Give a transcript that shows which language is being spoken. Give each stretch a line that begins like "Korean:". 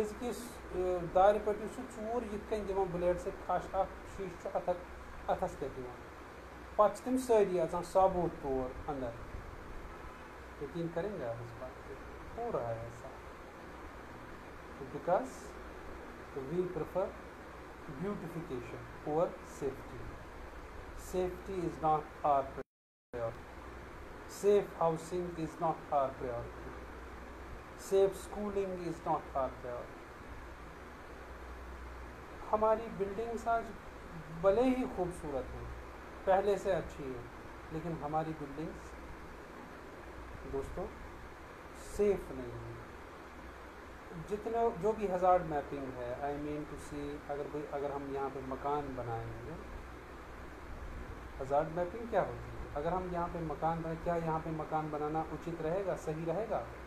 Kashmiri: أزکِس دارِ پٔٹِس چھُ ژوٗر یِتھ کٔنۍ دِوان بٕلیڈ سۭتۍ کھش، اکھ شیٖشہٕ چھُ اَتھس کیٛاہ دِوان، پتہٕ چھِ تِم سٲری اژان ثابوٗت طور اندر.
Urdu: یقین کریں گے آپ اس بات پہ؟ ہو رہا ہے ایسا.
English: Because we prefer beautification over safety. Safety is not our priority. Safe housing is not our priority. Safe schooling is not our priority.
Urdu: ہماری بلڈنگس آج بھلے ہی خوبصورت ہیں، پہلے سے اچھی ہیں، لیکن ہماری بلڈنگس دوستو سیف نہیں ہیں. جتنا جو بھی ہزارڈ میپنگ ہے،
English: I mean to see,
Urdu: اگر ہم یہاں پہ مکان بنائیں گے، ہزارڈ میپنگ کیا ہوتی ہے؟ اگر ہم یہاں پہ مکان بنائیں، کیا یہاں پہ مکان بنانا اچت رہے گا، صحیح رہے گا؟